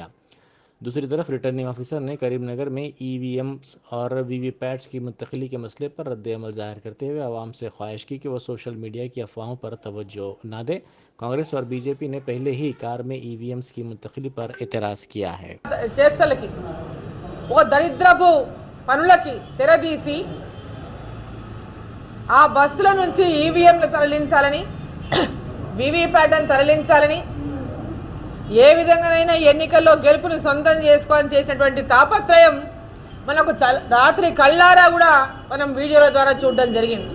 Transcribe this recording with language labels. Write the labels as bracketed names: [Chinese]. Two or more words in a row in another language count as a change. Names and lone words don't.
[Urdu] دوسری طرف [English] returning officer [Urdu] نے کریم نگر میں ای وی ایمز اور وی وی پیٹس کی منتقلی کے مسئلے پر رد عمل ظاہر کرتے ہوئے عوام سے خواہش کی کہ وہ [English] social media [Urdu] کی افواہوں پر توجہ نہ دیں۔ کانگریس اور بی جے پی نے پہلے ہی کار میں ای وی ایمز کی منتقلی پر اعتراض کیا ہے۔ [Telugu] చేష్టలకి ఓ దరిద్రపు పనులకి తెరదీసి ఆ బస్సుల నుంచి ఈవీఎంలు తరలించాలని, వీవీప్యాట్ను తరలించాలని, ఏ విధంగానైనా ఎన్నికల్లో గెలుపుని సొంతం చేసుకోవాలని చేసినటువంటి తాపత్రయం మనకు రాత్రి కళ్ళారా కూడా మనం వీడియోల ద్వారా చూడడం జరిగింది।